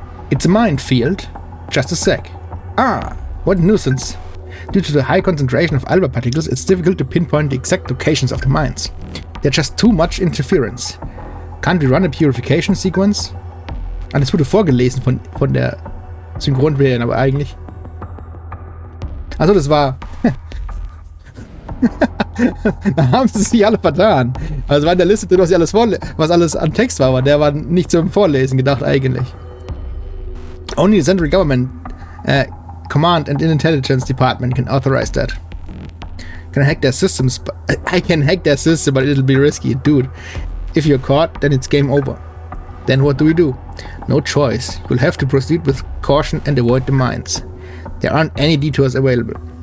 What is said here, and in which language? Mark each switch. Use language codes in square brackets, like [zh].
[en] It's a minefield. Just a sec. Ah, what nuisance. Due to the high concentration of alpha particles, it's difficult to pinpoint the exact locations of the mines. There's just too much interference. Can't we run a purification sequence? [de] Ah, das wurde vorgelesen von der Synchronwählerin, aber eigentlich... Also das war... Da haben sie sich alle vertan. Also war in der Liste drin, was alles an Text war, aber der war nicht zum Vorlesen gedacht eigentlich. [en] Only the Central Government Command and Intelligence Department can authorize that. Can I hack their systems? I can hack their system, but it'll be risky. Dude, if you're caught, then it's game over. Then what do we do? No choice. You'll have to proceed with caution and avoid the mines. There aren't any detours available.